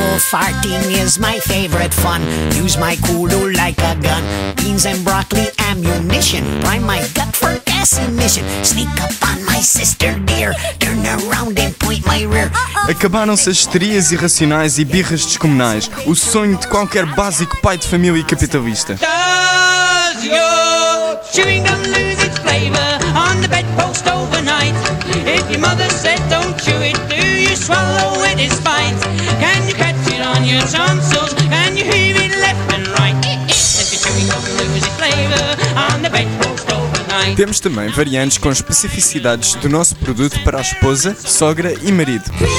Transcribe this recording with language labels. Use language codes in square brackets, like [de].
[en] Farting is my favorite fun. Use my kudu like a gun. Beans and broccoli ammunition. Prime my gut for gas emission. Sneak up on my sister dear. Turn around and point my rear. [pt] Acabaram-se as histerias irracionais e birras descomunais, o sonho de qualquer básico pai de família e capitalista. [en] Does your chewing gum lose its flavor on the bedpost overnight? If your mother said don't chew it, do you swallow it in spite? Can you catch your tonsils and you hear it left and right? If you're chewing gum, lose its flavor on the bedpost overnight. [pt] Temos também variantes com especificidades do nosso produto para a esposa, sogra e marido.